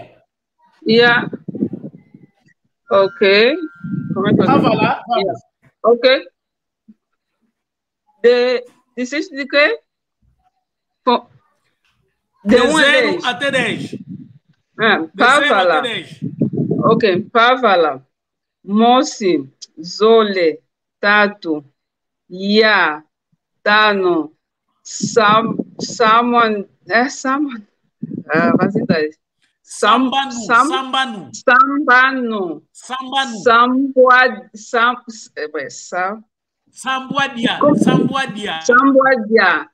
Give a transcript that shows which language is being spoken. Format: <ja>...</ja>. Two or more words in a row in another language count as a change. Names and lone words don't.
<pt>Yeah. Ok. Como é que eu Vamos lá, vamos. Yeah. Ok. Disseste de quê? De 0 até 10.</pt> <kg>Pavala.</kg> <pt>Até 10.</pt> <kg>Ok. Pavala. Mosi. Zole. Tatu. Ya. Tano. Saman. Saman. Sambanu. Sambuadia.</kg>